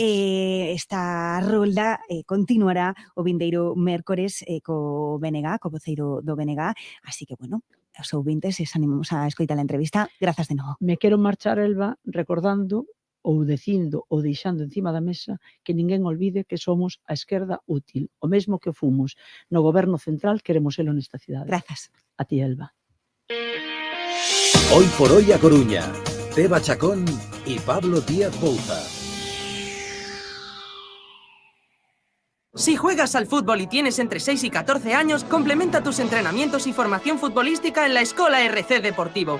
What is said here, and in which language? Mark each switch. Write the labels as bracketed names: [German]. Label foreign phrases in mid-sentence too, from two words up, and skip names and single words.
[Galician] Esta rolda continuará o vindeiro mércores co BNG, co voceiro do BNG, así que, bueno, os ouvintes, os animamos a escoitar a entrevista. Grazas de novo. Me quero marchar, Elba, recordando ou dicindo ou deixando encima da mesa que ninguén olvide que somos a esquerda útil, o mesmo que fomos no goberno central, queremos elo nesta cidade. Grazas. A ti, Elba. [Spanish] Hoy por hoy a Coruña, Teba Chacón y Pablo Díaz Bouza. Si juegas al fútbol y tienes entre 6 y 14 años, complementa tus entrenamientos y formación futbolística en la Escola RC Deportivo.